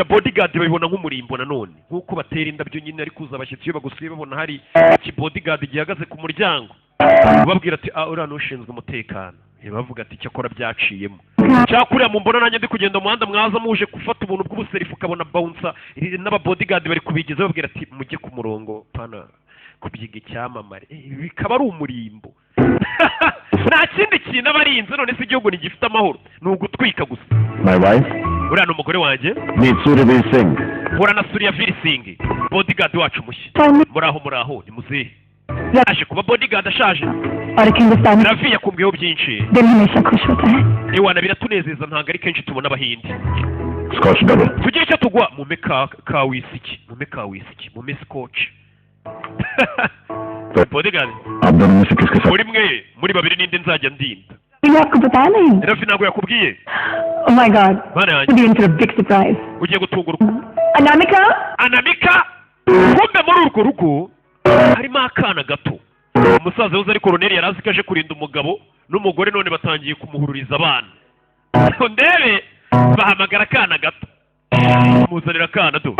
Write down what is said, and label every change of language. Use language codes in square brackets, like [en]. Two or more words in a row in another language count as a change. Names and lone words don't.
[rw] bodyguard babibona nk'umurimbo nanone nk'uko batera indabyo nyine ari kuza abashyitsi iyo bagusuye babona hari iki bodyguard gihagaze ku muryango babwira ati uriya n'ushinzwe umutekano bavuga ati cyakora byaciyemo cyakuriya mu mbona nanjye ndi kugenda umuhanda mwaza muje gufata ubuntu bw'ubuserifu ukabona bouncer n'ababodyguard bari kubigiza babwira ati mujye ku murongo pana kubyiga icyamamare bikaba ari umurimbo nta kindi kintu abarinze none se igihugu ntigifite amahoro ni ugutwika gusa. [en] My wife? [rw] uriya ni umugore wanjye Ni Surya Singh. hura na Surya Singh bodyguard wacu mushya muraho ni muzehe yaje kuba bodyguard ashaje Ravi yakumbwiyeho byinshi iwana biratunezeza ntabwo ari kenshi tubona abahindi [en] Scotch double. [rw] tugire icyo tugwa mume ka wisiki mume [en] scotch bodyguard [hi] आप दोनों में से किसके साथ? [rw] muri mwe muri babiri ninde nzajya ndinda Ravi ntabwo yakubwiye [en] Oh my God. [rw] bana yanjye [en] Put you into a big surprise. [rw] ugiye gutungurwa Anamika? kumbe muri urwo rugo harimo akana gato umusaza uzi ari koroneri yari azi ko aje kurinda umugabo n'umugore none batangiye kumuhururiza abana ndebe bahamagara akana gato muzanira akana do